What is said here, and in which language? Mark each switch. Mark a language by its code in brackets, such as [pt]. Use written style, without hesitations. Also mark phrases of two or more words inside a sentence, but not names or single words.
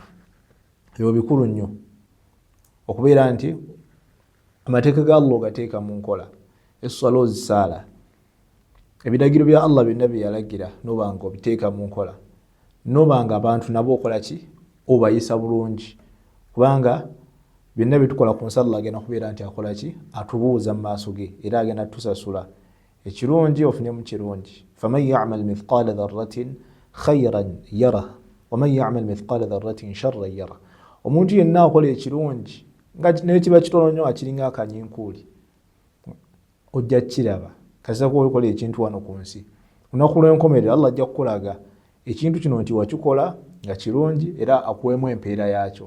[lg] Ebyo bikulu nnyo okubeera nti amateeka ga Allah ogateeka mu nkola, essala ozisaala, ebiragiro bya Allah byonna bye yalagira noba nga obiteeka mu nkola, noba nga abantu nabo okola ki? Obayisa bulungi, kubanga byonna bitukola ku nsi Allah agenda kubeera nti akola ki? Atubuuza mu maaso ge era agenda tusasula ekirungi ofunemu kirungi. [ar] فمن يعمل مثقال ذرة خيرا يره ومن يعمل مثقال ذرة شرا يره. [lg] Omuntu yenna akola ekirungi nga naye kiba kitono nnyo akiringa akanyinkuuli, ojja kiraba kasita kokola ekintu wano ku nsi. Lunaku lw'enkomerero Allah ajja kukulaga ekintu kino nti wakikola nga kirungi era akuwemu empeera yaakyo.